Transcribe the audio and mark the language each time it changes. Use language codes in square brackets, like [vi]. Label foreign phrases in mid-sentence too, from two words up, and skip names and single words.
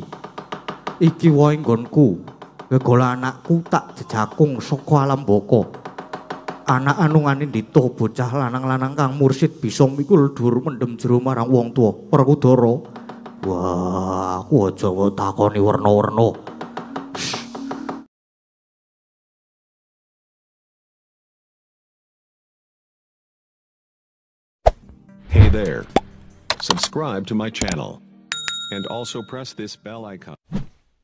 [jv] Iki wae nggonku. Gegala anakku tak jejakung saka alam baka. Anak anungane ndito bocah lanang-lanang kang mursid bisa mikul dhuwur mendem jero marang wong tuwa. Werkudara. Wah, aku aja takoni werna-werna. [en] Hey there. Subscribe to my channel. And also press this bell icon.